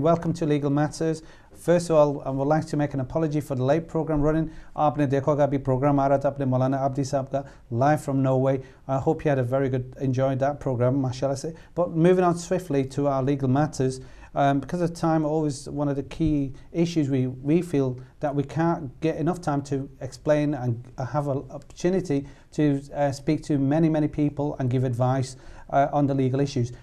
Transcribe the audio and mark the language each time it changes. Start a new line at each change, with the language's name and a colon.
English: Welcome to Legal Matters. First of all, I would like to make an apology for the late program running.
Hindi: आपने देखा होगा अभी program आ रहा था अपने मौलाना अब्दी साहब का
English: live from Norway. I hope you had a very good, enjoyed that program, mashallah se. But moving on swiftly to our legal matters, because of time, always one of the key issues we feel that we can't get enough time to explain and have an opportunity to speak to many people and give advice on the legal issues.